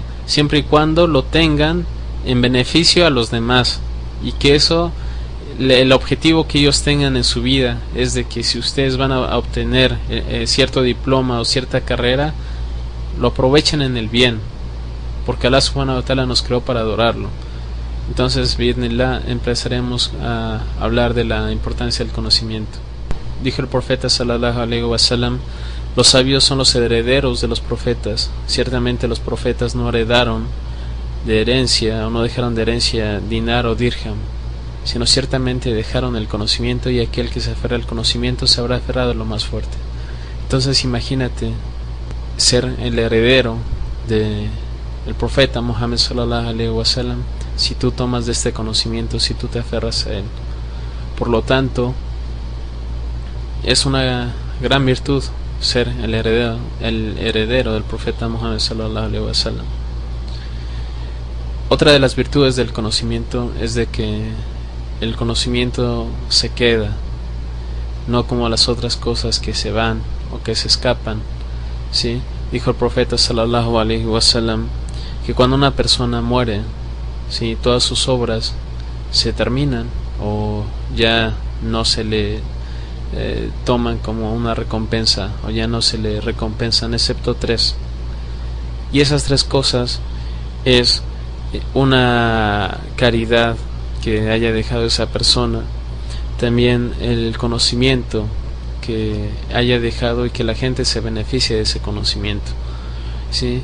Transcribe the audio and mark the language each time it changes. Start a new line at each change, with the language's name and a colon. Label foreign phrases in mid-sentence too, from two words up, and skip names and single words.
Spanish: Siempre y cuando lo tengan en beneficio a los demás, y que eso, el objetivo que ellos tengan en su vida es de que si ustedes van a obtener cierto diploma o cierta carrera, lo aprovechen en el bien, porque
Arabic: الله سبحانه وتعالى
Spanish: nos creó para adorarlo. Entonces, bi'idhnillah, empezaremos a hablar de la importancia del conocimiento. Dijo el profeta
Arabic: صلى الله عليه وسلم:
Spanish: los sabios son los herederos de los profetas. Ciertamente los profetas no heredaron de herencia, o no dejaron de herencia dinar o dirham, sino ciertamente dejaron el conocimiento, y aquel que se aferra al conocimiento se habrá aferrado a lo más fuerte. Entonces imagínate ser el heredero de el profeta Muhammad
Arabic: صلى الله عليه وسلم,
Spanish: si tú tomas de este conocimiento, si tú te aferras a él. Por lo tanto, es una gran virtud ser el heredero del profeta Muhammad
Arabic: صلى الله عليه وسلم.
Spanish: Otra de las virtudes del conocimiento es de que el conocimiento se queda, no como las otras cosas que se van o que se escapan, ¿sí? Dijo el profeta
Arabic: صلى الله عليه وسلم
Spanish: que cuando una persona muere, ¿sí?, todas sus obras se terminan o ya no se le toman como una recompensa, o ya no se le recompensan, excepto tres. Y esas tres cosas es una caridad que haya dejado esa persona, también el conocimiento que haya dejado y que la gente se beneficie de ese conocimiento, ¿sí?